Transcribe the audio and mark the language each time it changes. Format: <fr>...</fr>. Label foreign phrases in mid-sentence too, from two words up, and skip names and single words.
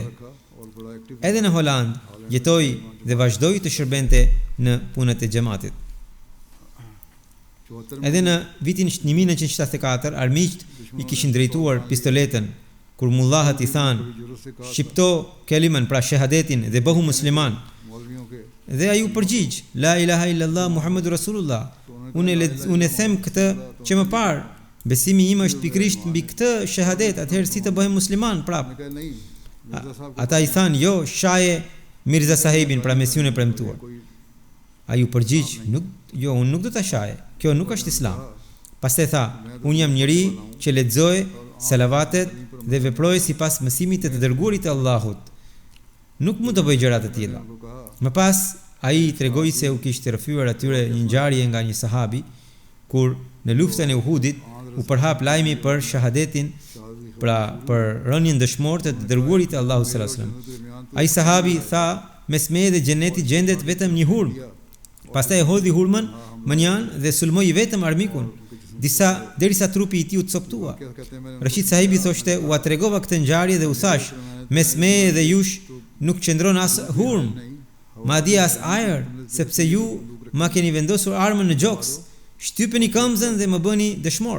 <sq>Edhe në Holand jetoi dhe vazhdoi të shërbente në punët e xhamatit. Edhe në vitin 1974 armiqt i kishin drejtuar pistoletën kur mullahët i thanë shqipto kelimen, pra shahadetin, dhe bëhu musliman. Dhe ai u përgjigj,</sq> <ar>لا إله إلا الله محمد رسول الله.</ar> <sq>Unë them këtë që më parë, besimi im është pikërisht mbi këtë shahadet, atëherë si të bëhem musliman prap. Ata i thanë, jo, shaje Mirza Sahebin, pra Mesiun e premtuar. Ai u përgjigj, unë nuk do ta shaje. Kjo nuk është Islam. Pastaj tha, unë jam njeri që lexoj salavatet dhe veproj sipas mësimit të dërguarit të Allahut. Nuk mund të bëj gjëra të tilla. Më pas ai tregoi se u kishte rrëfyer atyre një ngjarje nga një sahabi kur në luftën e Uhudit u përhap lajmi për shahadetin, pra për rënien dëshmorë të dërguarit të Allahut</sq> <ar>صلى الله عليه وسلم.</ar> <sq>Ai sahabi tha, mes meje dhe xhenetit gjendet vetëm një hurm. Pastaj e hodhi hurmën mënjan dhe sulmoi vetëm armikun, derisa trupi i tij u coptua. Rashid sahibi thoshte, u tregova këtë ngjarje dhe u thash, mes meje dhe jush nuk qëndron as hurm, madje as ajër, sepse ju ma keni vendosur armën në gjoks, shtypeni këmbën dhe më bëni dëshmor.</sq>